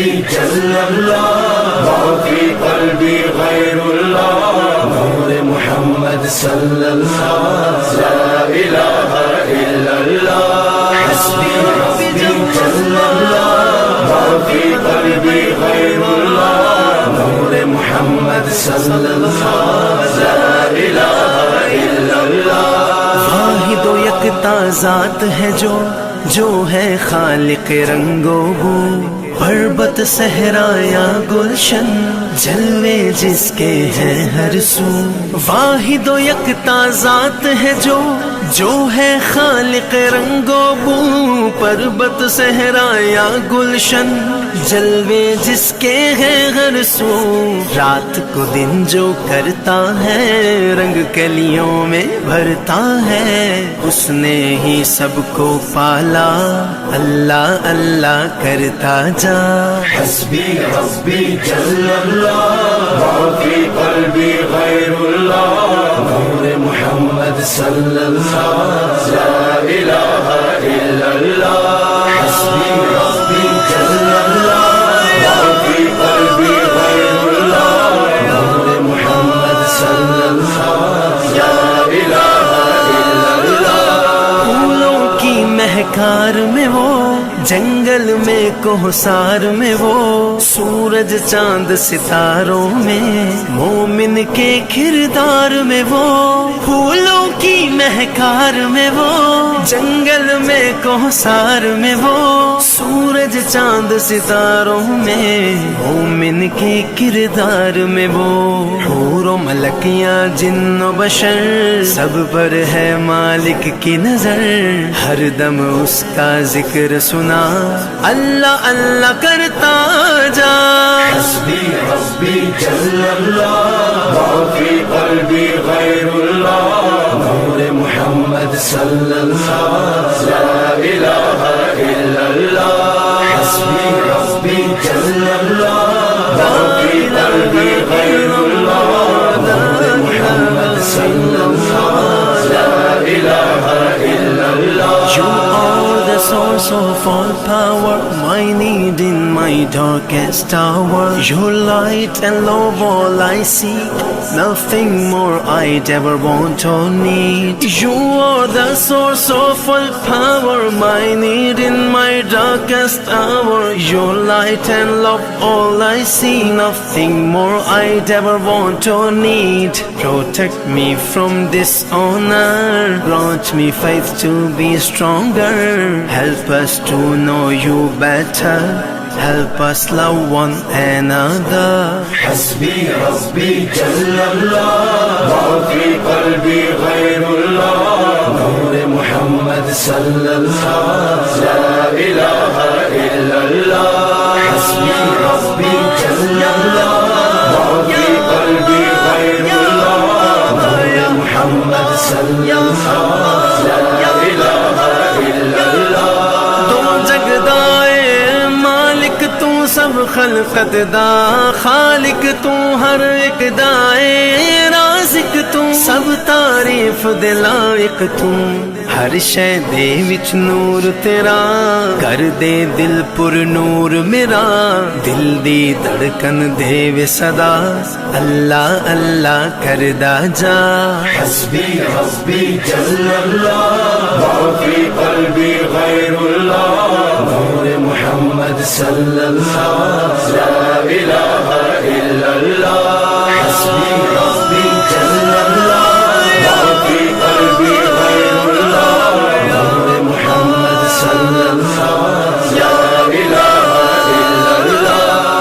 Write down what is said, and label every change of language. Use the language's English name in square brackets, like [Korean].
[Arabic] جل الله ما في قلبي غير الله نور محمد صلى الله لا إله إلا الله حسبي ربي جل الله ما في قلبي غير الله نور محمد صلى الله لا إله إلا الله [Urdu] واحد و یکتا ذات ہے جو ہے خالق رنگ و بو، پربت صحرا یا گلشن جلوے جس کے ہیں ہر سو۔ واحد و یکتا ذات ہے جو ہے خالق رنگ و بو، پربت صحرا یا گلشن جلوے جس کے ہیں ہر سو۔ رات کو دن جو کرتا ہے رنگ کلیوں میں بھرتا ہے، اس نے ہی سب کو پالا، اللہ اللہ کرتا جا۔ [Arabic] حسبي ربي جل الله ما في قلبي غير الله نور محمد صلى الله لا إله إلا الله حسبي ربي جل الله ما في قلبي غير الله نور محمد صلى الله لا إله إلا الله [Urdu] پھولوں کی مہکار میں وہ، جنگل میں کوہسار میں وہ، سورج چاند ستاروں میں، مومن کے کردار میں وہ۔ پھولوں کی مہکار میں وہ، جنگل میں کوہسار میں وہ، سورج چاند ستاروں میں، مومن کے کردار میں وہ۔ حور و ملکیاں جن و بشر سب پر ہے مالک کی نظر، ہر دم اس کا ذکر سنا، اللہ اللہ کرتا جا۔ [Arabic] حسبي ربي جل الله ما في قلبي غير الله نور محمد صلى الله لا إله إلا الله حسبي ربي جل الله ما في قلبي غير الله نور محمد صلى الله لا إله إلا الله [English] You are the source of all power, my need in my darkest hour. Your light and love all I seek, nothing more I'd ever want or need. You are the source of all power, my need in my darkest hour. Your light and love all I see, nothing more I'd ever want or need. Protect me from dishonor, grant me faith to be stronger. Help us to know you better, help us love one another. [Arabic] حسبي ربي جل الله ما في قلبي غير الله نور محمد صلى الله لا إله إلا الله حسبي ربي جل الله ما في قلبي غير الله نور محمد صلى الله لا إله إلا الله [Punjabi] دو جگدائے مالک تو سب خلقت دا، خالق تو ہر ایک دائے، رازق تو سب تعریف دے لائق تم ہر شے دے وچ نور تیرا کر دے دل پر نور میرا دل دی دھڑکن دے وے صدا اللہ اللہ کردا جا [Arabic] حسبی ربی جل اللہ ما فی قلبی غیر اللہ نور محمد صلی اللہ لا الہ الا اللہ حسبی ربی جل اللہ ما فی قلبی غیر اللہ نور محمد صلی اللہ لا الہ الا اللہ